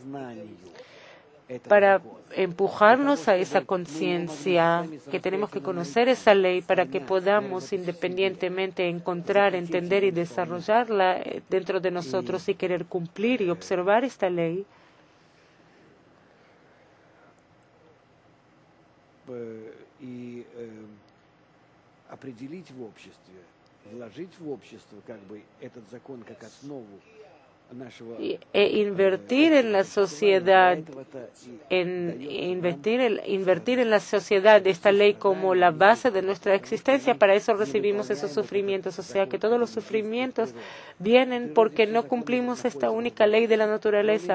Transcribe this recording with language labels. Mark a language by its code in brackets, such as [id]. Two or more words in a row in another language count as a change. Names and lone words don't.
[es] Para empujarnos a esa conciencia, que tenemos que conocer esa ley para que podamos independientemente encontrar, entender y desarrollarla dentro de nosotros y querer cumplir y observar esta ley. [ru] Y определить в обществе, вложить в общество как бы этот закон как основу. [es] Invertir en la sociedad, invertir en la sociedad esta ley como la base de nuestra existencia. Para eso recibimos esos sufrimientos. O sea que todos los sufrimientos vienen porque no cumplimos esta única ley de la naturaleza.